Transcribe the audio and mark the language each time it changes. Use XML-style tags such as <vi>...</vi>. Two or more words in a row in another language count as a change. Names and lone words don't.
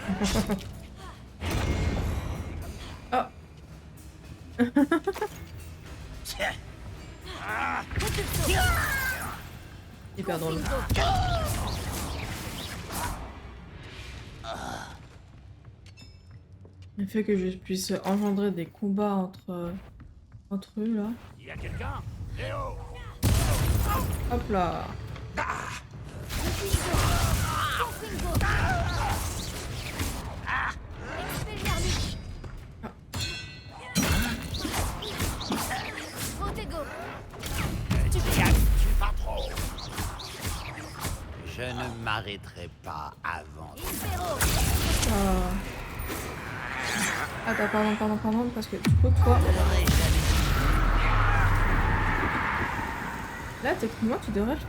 <fr>Ah. Hyper drôle. Le fait que je puisse engendrer des combats entre eux là. Il y a quelqu'un? Léo! Hop là. Confringo. Expelliarmus. Protego. Tu pas trop. Je ne m'arrêterai pas avant. Impero. Ah. Attends, pardon, parce que du coup, toi... Là, techniquement, tu devrais le faire.</fr>